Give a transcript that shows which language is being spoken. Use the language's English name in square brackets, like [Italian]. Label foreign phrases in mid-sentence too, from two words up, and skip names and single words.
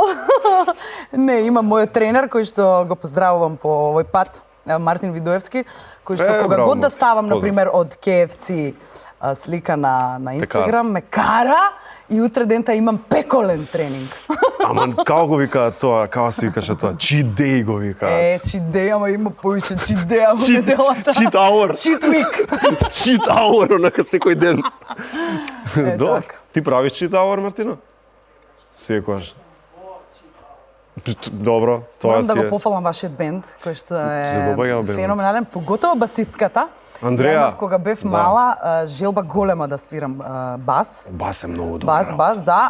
[Macedonian] Не, имам мојот тренер кој што го поздравувам по овој пат, Мартин Видоевски, кој што кога браво, год да ставам, поздрав. например, од KFC слика на Инстаграм, ме кара и утре дента имам пеколен тренинг. Ама како го викаат тоа, како се викаше тоа? [English] Cheat day [Macedonian] го викаат. [English] Cheat day, [Macedonian] ама има повише [English] cheat day [Macedonian] во неделата. [English] Cheat hour. Cheat week. Cheat hour, [Macedonian] онака секој ден. Добро. така. Ти правиш [English] cheat hour, [Macedonian] Мартина? Секогаш. Добро, тоа Морам си да го е. пофалам вашиот бенд, кој што Се добаѓа е бендот. феноменален, поготово басистката. Андреја, Ја имав кога бев да. мала желба голема да свирам бас. Бас е многу добра. Бас, да.